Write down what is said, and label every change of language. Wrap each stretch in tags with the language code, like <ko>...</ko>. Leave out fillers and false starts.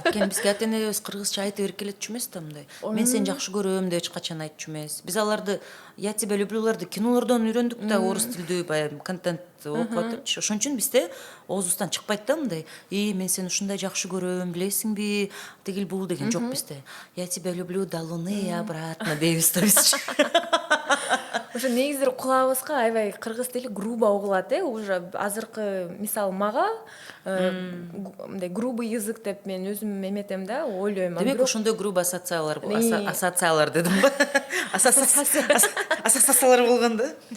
<ky>Анткени бизге ата энебиз кыргызча айтып эркелетчү эмес да мындай. Мен сени жакшы көрөм деп эч качан айтчу эмес. Биз аларды я тебя люблюларды кинолордон үйрөндүк да, орус тилдүү баягы контент окуп атыпчы. Ошон үчүн бизде оозубуздан чыкпайт да мындай: мен сени ушундай жакшы көрөм, билесиңби, тигил бул деген жок бизде.</ky> <ru>Я тебя люблю до луны и обратно</ru> <ky>дейбиз да биз. Ошо негизи кулабызга аябай кыргыз тили грубо угулат, уже азыркы мисалы мага мындай грубый язык деп мен өзүм эметем да, ойлойм. Демек ошондой грубо ассоциациялар дедим ба? Ассоциациялар болгон да.</ky>